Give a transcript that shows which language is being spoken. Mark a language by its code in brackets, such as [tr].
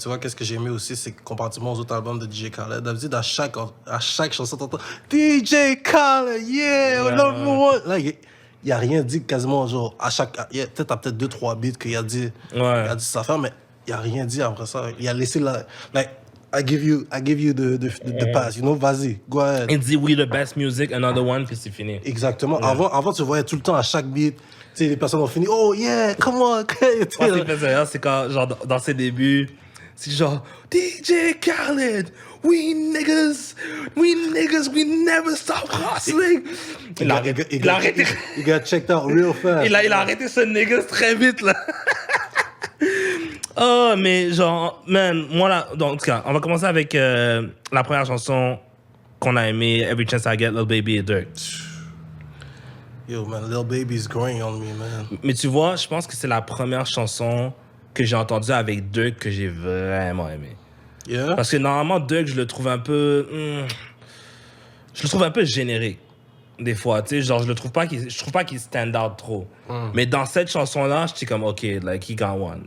[fr] Mais tu vois, qu'est-ce que j'ai aimé aussi, c'est que comparativement aux autres albums de DJ Khaled, d'habitude, à chaque chanson, t'entends DJ Khaled, [en] yeah, number one. [fr] Là, il a rien dit quasiment, genre, à chaque... Peut-être, t'as peut-être 2-3 beats qu'il a dit, il a dit sa affaire, mais il a rien dit après ça. Il a laissé la... [en] Like, I give you the pass, you know, [fr] vas-y, [en] go ahead. [fr] Il dit [en] we the best music, another one, [fr] puis c'est fini. Exactement. Avant, tu voyais tout le temps à chaque beat, tu sais, les personnes ont fini, [en] oh yeah, come on. [fr] Moi, ce qui fait ça, c'est quand, genre, dans ses débuts, c'est genre, DJ Khaled, [en] we niggas, we never stop hustling. [fr] Il a arrêté. [en] Il got checked out real fast. [fr] Il a arrêté ce niggas très vite, là. Oh, mais genre, man, moi là, donc, en tout cas, on va commencer avec la première chanson qu'on a aimée, Every Chance I Get, Lil Baby et Durk. [en] Yo, man, Lil Baby's growing on me, man. [fr] Mais tu vois, je pense que c'est la première chanson que j'ai entendue avec Durk que j'ai vraiment aimée. [en] Yeah? [fr] Parce que normalement, Durk, je le trouve un peu... je le trouve un peu générique. Des fois, tu sais, genre, je trouve pas qu'il stand out trop. Mais dans cette chanson-là, j'étais comme, OK, like, [en] he got one.